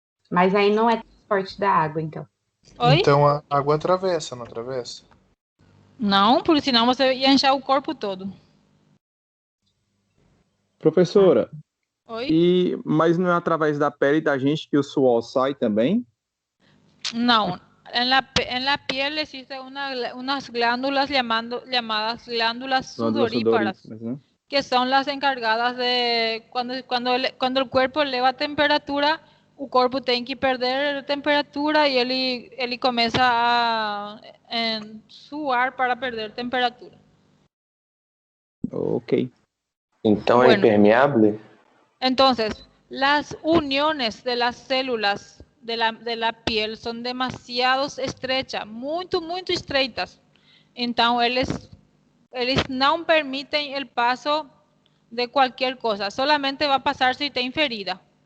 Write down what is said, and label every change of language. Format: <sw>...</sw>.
<pt>Mas aí não é transporte da água, então. Oi? Então a água atravessa, não atravessa? Não, porque senão você ia inchar o corpo todo. Professora, Oi? mas não é através da pele da gente que o suor sai também?</pt> <es>No, en la piel existen unas glándulas llamadas glándulas sudoríparas, ¿no? que son las encargadas de cuando el cuerpo eleva temperatura,</es> <pt>o corpo tem que perder temperatura e ele começa a suar para perder temperatura. Ok. Então é impermeável?</pt> <es>Entonces, las uniones de las células de la piel son demasiado estrechas, muy estreitas. Entonces,</es> <pt>eles não permitem</pt> <es>el paso de cualquier cosa, solamente va a pasar si</es> <pt>tem ferida.</pt>